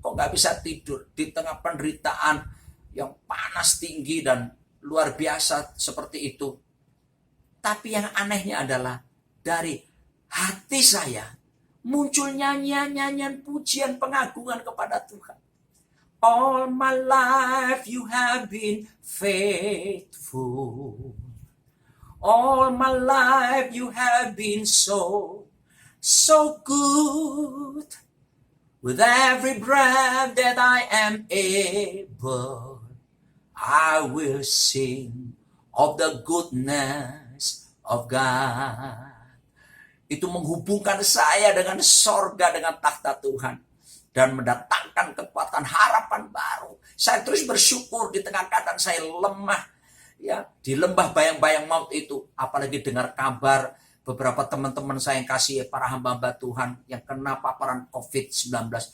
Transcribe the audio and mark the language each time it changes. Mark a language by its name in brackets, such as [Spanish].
[Indonesian] Kok nggak bisa tidur di tengah penderitaan yang panas tinggi dan luar biasa seperti itu. Tapi yang anehnya adalah dari hati saya muncul nyanyian-nyanyian pujian pengagungan kepada Tuhan. [English] All my life you have been faithful. All my life you have been so good. With every breath that I am able, I will sing of the goodness of God. [Indonesian] Itu menghubungkan saya dengan sorga, dengan takhta Tuhan. Dan mendatangkan kekuatan harapan baru. Saya terus bersyukur di tengah keadaan saya lemah. Ya, di lembah bayang-bayang maut itu. Apalagi dengar kabar beberapa teman-teman saya yang kasih para hamba-hamba Tuhan yang kena paparan COVID-19.